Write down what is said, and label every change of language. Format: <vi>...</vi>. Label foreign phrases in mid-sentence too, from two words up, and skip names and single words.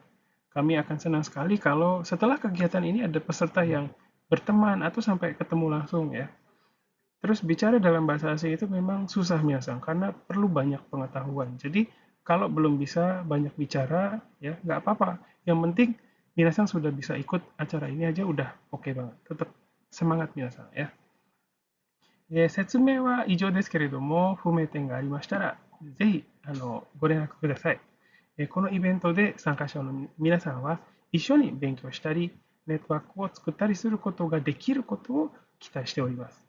<id>Kami akan senang sekali kalau setelah kegiatan ini ada peserta yang berteman atau sampai ketemu langsung ya. Terus bicara dalam bahasa asing itu memang susah Minasang karena perlu banyak pengetahuan. Jadi kalau belum bisa banyak bicara ya nggak apa-apa. Yang penting Minasang sudah bisa ikut acara ini aja udah oke banget. Tetap semangat Minasang ya.</id> <ja>説明は以上ですけれども、不明点がありましたら、ぜひご連絡ください。このイベントで参加者の皆さんは一緒に勉強したり、ネットワークを作ったりすることができることを期待しております。</ja>